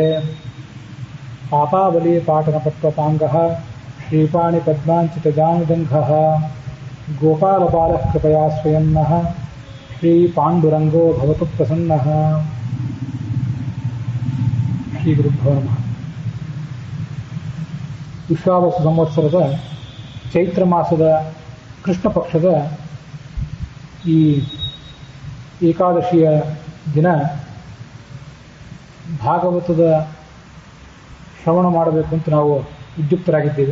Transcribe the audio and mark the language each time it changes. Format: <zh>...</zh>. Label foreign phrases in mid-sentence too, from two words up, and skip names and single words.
<sa>पापावली पाटनपट्वपाङ्गः श्रीपाणिपद्माञ्चितजानुजङ्घः गोपालबालः कृपया स्वयं नः श्रीपाण्डुरङ्गो भवतु प्रसन्नः। ಶ್ರೀಗುರುಭ್ಯೋ ನಮಃ.</sa> <kn>ವಿಶ್ವಾವಸು ಸಂವತ್ಸರದ ಚೈತ್ರ ಮಾಸದ ಕೃಷ್ಣ ಪಕ್ಷದ ಈ ಏಕಾದಶಿಯ ದಿನ ಭಾಗವತದ ಶ್ರವಣ ಮಾಡಬೇಕು ಅಂತ ನಾವು ಉದ್ಯುಕ್ತರಾಗಿದ್ದೇವೆ.</kn>